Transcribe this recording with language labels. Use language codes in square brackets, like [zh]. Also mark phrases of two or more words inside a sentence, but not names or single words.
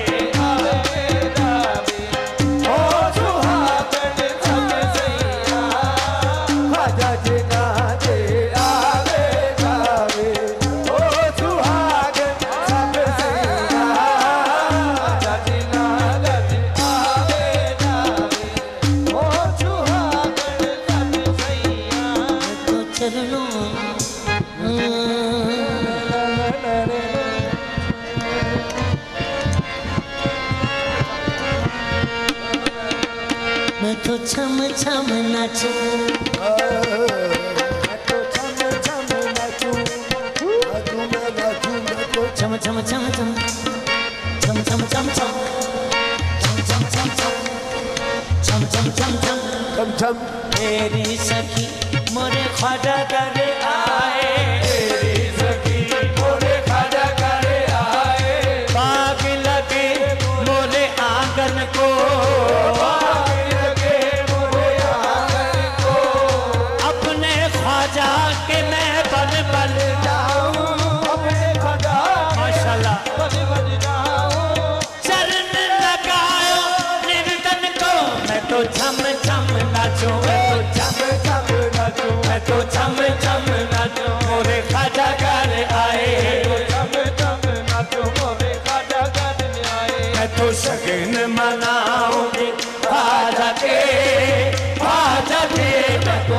[hi] आवे जावे ओ सुहागन सब सैया खाजा जिना दे आवे जावे ओ सुहागन सब सैया खाजा जिना दे आवे जावे ओ सुहागन सब सैया तो चरणों मैं तो छम छम नाचूं छम छम छम छम छम छम छम छम छम छम छम छम छम छम छम छम तेरी सखी मोरे ख्वाजा कर आए तेरी सखी मोरे खाजा करे आए बाग लगे मोरे आंगन को लगे मोरे आंगन को अपने ख्वाजा के मैं बन बन जाऊं अपने खाजा [ar] ما شاء الله [hi] बज बज जाऊं चरण लगायो निर्धन को मैं तो छम छम नाचूं मैं तो छम छम नाचूं मैं तो छम छम नाचूं मोरे ख्वाजा कर आए छम छम नाचूं मोरे खाजा करे आए मैं तो शगन मनाऊंगी ख्वाजा के मैं तो